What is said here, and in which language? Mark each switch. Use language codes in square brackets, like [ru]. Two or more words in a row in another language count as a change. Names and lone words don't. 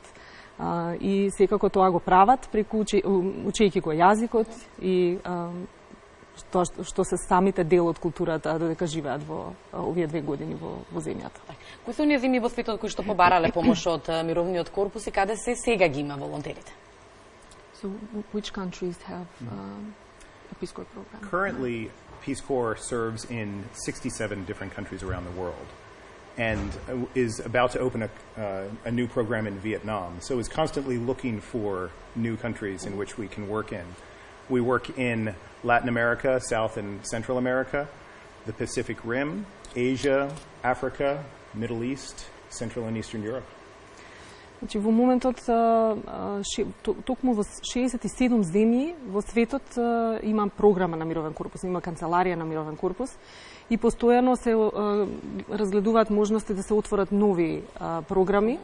[mk] И секако тоа го прават преку учејќи го јазикот и што се самите дел од културата додека живеат во овие 2 години во земјата. Кои се оние земји во светот кои што побарале помош од мировниот корпус и каде се сега ги има волонтерите? [en] So which countries have a Peace Corps program? Currently, Peace Corps serves in 67 different countries around the world and is about to open a new program in Vietnam. So is constantly looking for new countries in which we can work in. We work in Latin America, South and Central America, the Pacific Rim, Asia, Africa, Middle East, Central and Eastern Europe. [mk] Значи, во моментот, токму во 67 земји во светот има програма на Мировен корпус, има канцеларија на Мировен корпус и постојано се разгледуваат можности да се отворат нови програми.